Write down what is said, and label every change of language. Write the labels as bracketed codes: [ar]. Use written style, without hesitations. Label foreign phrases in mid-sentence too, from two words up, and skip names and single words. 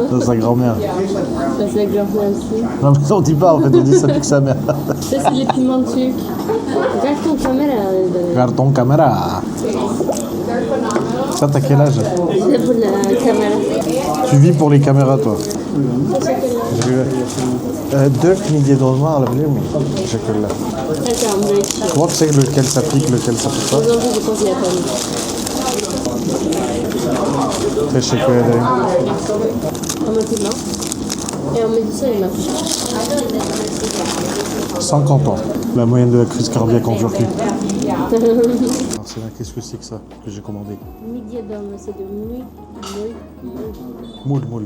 [fr] Non, sa grand-mère. Bah, sa grand-mère aussi. Non, mais on dit pas en fait, on dit ça pique sa mère. Ça, c'est les piments turcs. Regarde ton caméra. Carton caméra. Ça, t'as quel âge? C'est pour la caméra. Tu vis pour les caméras, toi? [tr] Dök midye dolma alabilir miyim? Teşekkürler. [fr] Attends, mais Comment tu sais lequel ça pique, lequel ça pique pas? aujourd'hui, je pense qu'il y a pas mieux. [tr] Teşekkür ederim. [fr] On met piment. Et on met du sel et ma 50 ans, la moyenne de la crise cardiaque en Turquie. Alors c'est là, qu'est-ce que c'est que ça que j'ai commandé? [tr] Midye dolma, [fr] c'est de moule. Moule, moule.